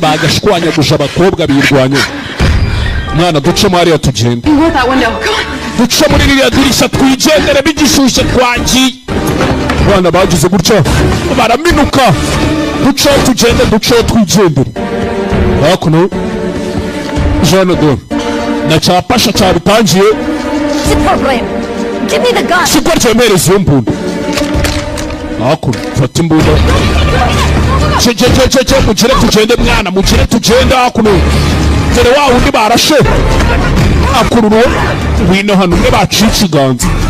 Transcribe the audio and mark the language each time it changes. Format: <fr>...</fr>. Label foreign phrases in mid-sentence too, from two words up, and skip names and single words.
<rw>bagashwanyaguje abakobwa birwanya mwana duce hariya tugende duce muri ririya dirishya twigendere bigishyushye twagiye abana bagize gutya baraminuka duce twigendere hakuno jana do na cyapasha cyabitangiye siko ryemereza iyo mbunda hakuno fata imbunda mugire tugende hakuno dore wa wundi barashe akururuwe wino hano umwe baciye ikiganza</rw>